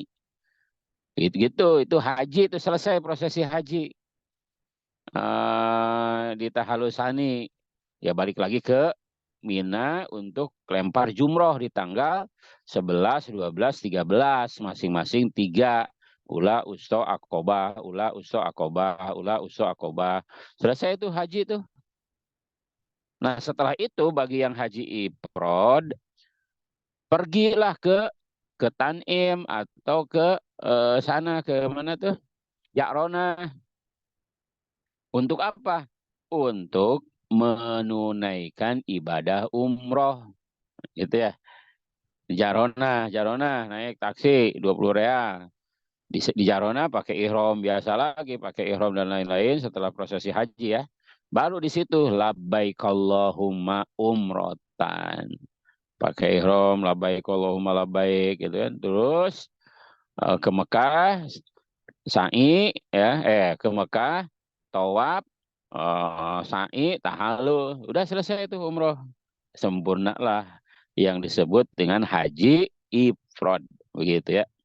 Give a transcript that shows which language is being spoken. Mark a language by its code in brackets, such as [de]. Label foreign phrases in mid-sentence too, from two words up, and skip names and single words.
[id] Gitu, itu haji, itu selesai prosesi haji. Di tahallul sani, ya balik lagi ke Mina untuk lempar jumroh di tanggal 11, 12, 13, masing-masing 3. [ar] الأولى الوسطى العقبة الأولى الوسطى العقبة الأولى الوسطى العقبة. [id] Selesai itu haji itu. Nah, setelah itu bagi yang haji ifrod, pergilah ke Tanim atau ke sana, ke mana tuh? Ja'rona. Untuk apa? Untuk menunaikan ibadah umroh. Gitu ya. Jarona naik taksi 20 real. Di Jarona pakai ihram biasa lagi, pakai ihram dan lain-lain setelah prosesi haji ya. Baru di situ [ar] لبيك اللهم عمرة. [id] Pakai ihram [ar] لبيك اللهم لبيك [id] gitu kan. Terus ke Mekah sa'i ya, ke Mekah tawaf, sa'i, tahallul, udah selesai itu umroh. Sempurnalah yang disebut dengan haji ifrad, begitu ya.